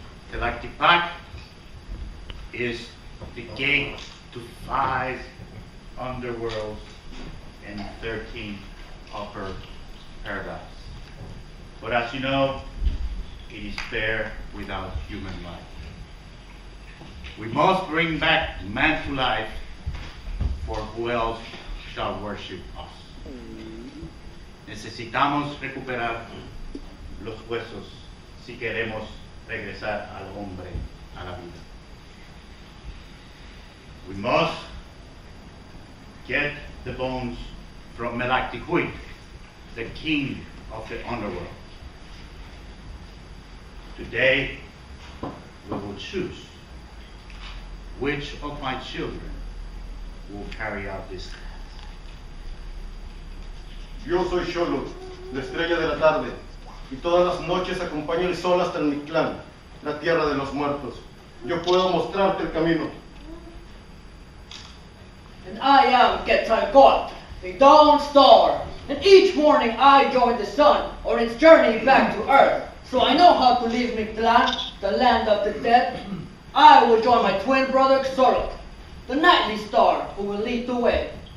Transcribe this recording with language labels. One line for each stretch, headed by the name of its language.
English: Quetzalcoatl is the gate to 5 underworlds and 13 upper paradise. But as you know, it is there without human life. We must bring back man to life, for who else shall worship us?
Spanish: Necesitamos recuperar los huesos si queremos regresar al hombre a la vida.
English: We must get the bones from Melactihuit, the king of the underworld. Today, we will choose which of my children will carry out this task.
Spanish: Yo soy Xolo, la estrella de la tarde, y todas las noches acompaño el sol hasta el Mictlán, la tierra de los muertos. Yo puedo mostrarte el camino.
English: And I am Quetzalcoatl, the dawn star, and each morning I join the sun on its journey back to Earth. So I know how to leave Mictlan, the land of the dead. I will join my twin brother Xorok, the nightly star who will lead the way.